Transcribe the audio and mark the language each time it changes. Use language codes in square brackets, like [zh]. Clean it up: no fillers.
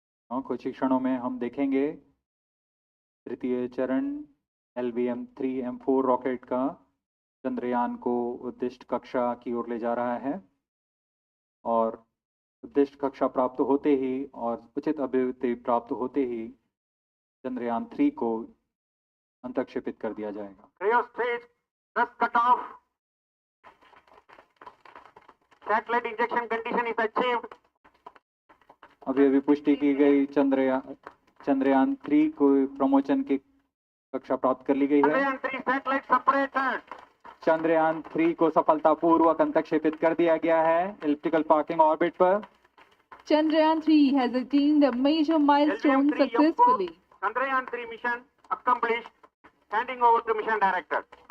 [hi] कुछ ही क्षणों में हम देखेंगे तृतीय चरण LBM3 M4 रॉकेट का चंद्रयान को उद्दिष्ट कक्षा की ओर ले जा रहा है और उद्दिष्ट कक्षा प्राप्त होते ही और उचित अभिवृद्धि प्राप्त होते ही Chandrayaan-3 को अंतक्षेपित कर दिया जाएगा। [en] Cryo stage thrust cutoff. Satellite injection condition is achieved. [hi] अभी पुष्टि की गई Chandrayaan-3 को प्रमोशन की कक्षा प्राप्त कर ली गई है। [en] Chandrayaan-3 satellite separated. [hi] Chandrayaan-3 को सफलतापूर्वक अंतक्षेपित कर दिया गया है इलिप्टिकल पार्किंग ऑर्बिट पर। [en] Chandrayaan 3 has attained a major milestone LBM3 successfully. Chandrayaan 3 mission accomplished. Handing over to mission director.